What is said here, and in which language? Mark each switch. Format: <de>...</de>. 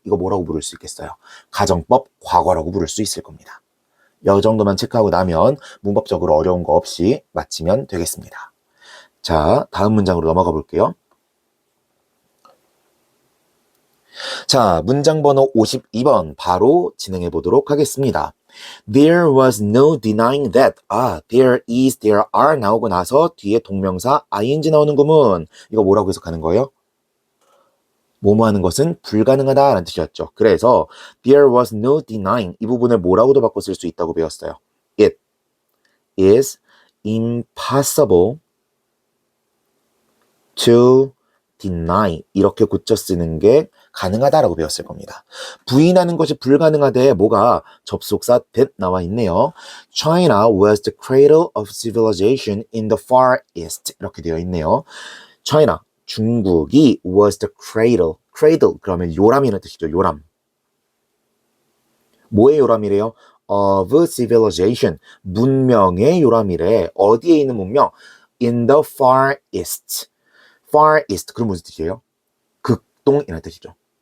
<ko>이거 뭐라고 부를 수 있겠어요? 가정법 과거라고 부를 수 있을 겁니다. 이 정도만 체크하고 나면 문법적으로 어려운 거 없이 마치면 되겠습니다. 자, 다음 문장으로 넘어가 볼게요. 자, 문장 번호 52번 바로 진행해 보도록 하겠습니다.</ko> <en>There was no denying that. there is, there are</en> <ko>나오고 나서 뒤에 동명사 ing 나오는 구문. 이거 뭐라고 해석하는 거예요? 뭐뭐 하는 것은 불가능하다라는 뜻이었죠. 그래서</ko> <en>there was no denying</en> <ko>이 부분을 뭐라고도 바꿔 쓸 수 있다고 배웠어요.</ko> <en>It is impossible to deny</en> <ko>이렇게 고쳐 쓰는 게 가능하다라고 배웠을 겁니다. 부인하는 것이 불가능하대 뭐가 접속사 that 나와 있네요.</ko> <en>China was the cradle of civilization in the Far East</en> <ko>이렇게 되어 있네요.</ko> <en>China</en> <ko>중국이</ko> <en>was the cradle.</en> <ko>cradle 그러면 요람이라는 뜻이죠. 요람. 뭐의 요람이래요?</ko> <en>of civilization.</en> <ko>문명의 요람이래. 어디에 있는 문명?</ko> <en>in the Far East. Far East.</en> <ko>그럼 무슨 뜻이에요? 극동이라는 뜻이죠.</ko>